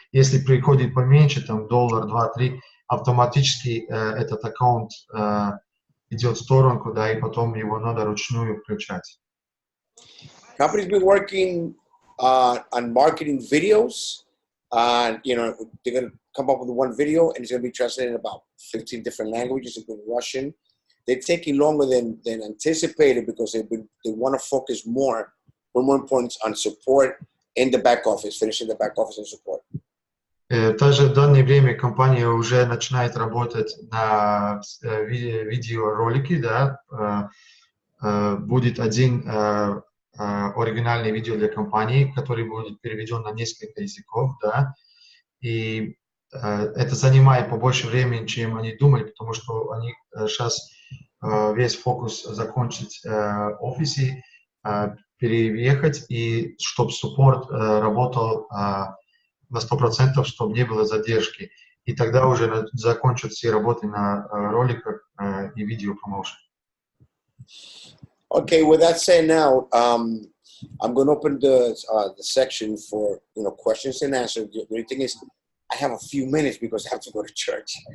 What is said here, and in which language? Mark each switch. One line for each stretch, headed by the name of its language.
Russian: Если приходит поменьше, там $1, 2, 3, автоматически этот аккаунт идет в сторонку, да, и потом его надо ручную включать.
English: Company's been working on marketing videos. They're going to come up with one video, and it's going to be translated in about 15 different languages, including Russian. They're taking longer than anticipated because they want to focus more importance on support in the back office, finishing the back office and support.
Russian: Также в данное время компания уже начинает работать на видеоролике, да, будет один оригинальный видео для компании, который будет переведен на несколько языков, да, и это занимает побольше времени, чем они думали, потому что они сейчас весь фокус закончить в офисе, переехать, и чтобы суппорт работал на 100%, чтобы не было задержки. И тогда уже закончат все работы на роликах и видео промоушен.
English: Okay, with that said, now I'm going to open the section for questions and answers. The only thing is, I have a few minutes because I have to go to church.